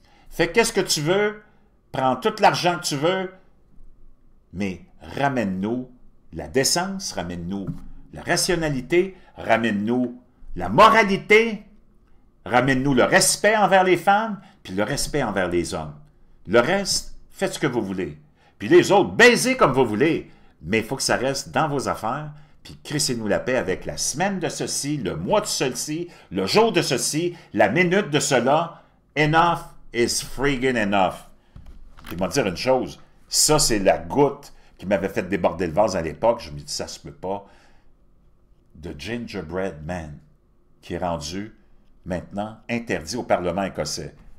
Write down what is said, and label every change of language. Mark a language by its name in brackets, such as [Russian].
[French] Fait qu'est-ce que tu veux? Prends tout l'argent que tu veux, mais ramène-nous la décence, ramène-nous la rationalité, ramène-nous la moralité, ramène-nous le respect envers les femmes, puis le respect envers les hommes. Le reste, faites ce que vous voulez. Puis les autres, baisez comme vous voulez. Mais il faut que ça reste dans vos affaires, puis crissez-nous la paix avec la semaine de ceci, le mois de ceci, le jour de ceci, la minute de cela. [English] Enough is friggin' enough. [French] Puis moi dire une chose, ça c'est la goutte qui m'avait fait déborder le vase à l'époque. Je me dis, ça se peut pas. The Gingerbread Man, qui est rendu maintenant interdit au Parlement écossais.